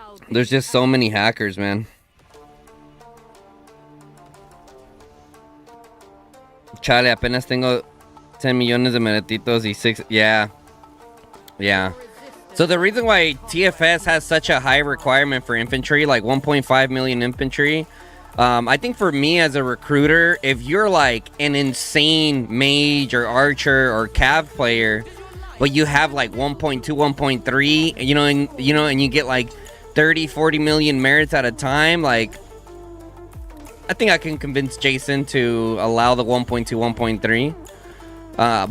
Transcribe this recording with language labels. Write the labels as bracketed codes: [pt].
[en] There's just so many hackers, man. [es] Chale, apenas tengo 10 millones de meretitos y 6... [en] Yeah. Yeah. So the reason why TFS has such a high requirement for infantry, like 1.5 million infantry, I think for me as a recruiter, if you're like an insane mage or archer or cav player, but you have like 1.2, 1.3, and you get like 30, 40 million merits at a time, like, I think I can convince Jason to allow the 1.2, 1.3.